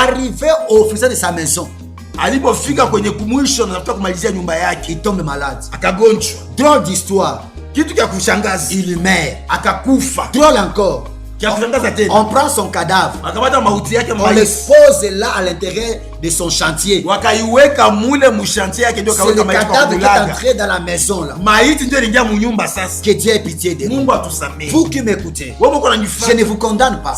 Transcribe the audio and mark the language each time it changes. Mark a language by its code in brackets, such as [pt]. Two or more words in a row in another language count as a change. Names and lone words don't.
[fr] Arrivé au finissage de sa maison. [sw] Alipofika kwenye kumwisho na nataka kumalizia nyumba yake, [fr] il tombe malade. [sw] Akagonjwa. [fr] Drôle d'histoire. [sw] Kitu cha kushangaza. [fr] Il meurt. [sw] Akakufa. [fr] Drôle encore. On prend son cadavre. On le pose là à l'intérieur de son chantier. C'est le cadavre qui est entré dans la maison là. Que Dieu ait pitié de nous. Vous qui m'écoutez, je ne vous condamne pas.